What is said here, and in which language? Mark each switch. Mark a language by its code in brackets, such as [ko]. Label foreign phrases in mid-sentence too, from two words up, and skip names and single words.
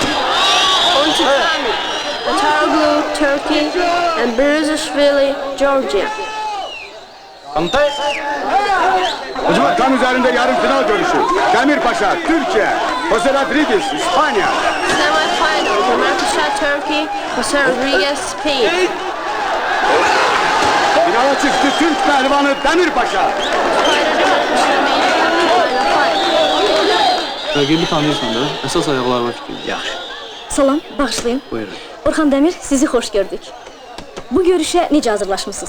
[en] Taroglu, Turkey, and Berizashvili, Georgia. [tr] Tatam üzerinde yarı final görüşü. Demirpaşa, Türkiye, Jose Rodriguez, İspanya. [en] Semi-final, Demirpaşa, Turkey, Jose Rodriguez, Spain. [tr] Finala çıktı Türk pehlivanı Demirpaşa. [az] Rəqibi tanıyırsan da, əsas ayaqlarına fikir. Yaxşı. Salam, bağışlayın. Buyurun. Orxan Dəmir, sizi xoş gördük. Bu görüşə necə hazırlaşmısınız?